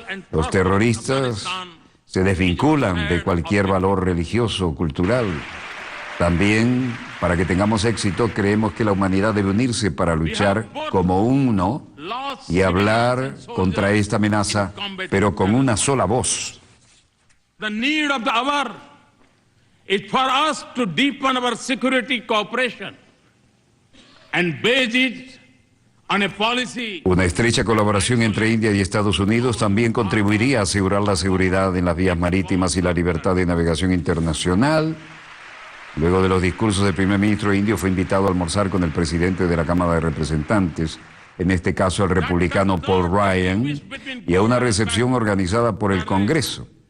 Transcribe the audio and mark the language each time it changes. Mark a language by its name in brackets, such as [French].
[Spanish] Los terroristas se desvinculan de cualquier valor religioso o cultural. También, para que tengamos éxito, creemos que la humanidad debe unirse para luchar como uno y hablar contra esta amenaza, pero con una sola voz. [English] The need of the hour is for us to deepen our security cooperation and base it on a policy. [Spanish] Una estrecha colaboración entre India y Estados Unidos también contribuiría a asegurar la seguridad en las vías marítimas y la libertad de navegación internacional. Luego de los discursos del primer ministro indio, fue invitado a almorzar con el presidente de la Cámara de Representantes, en este caso el republicano Paul Ryan, y a una recepción organizada por el Congreso.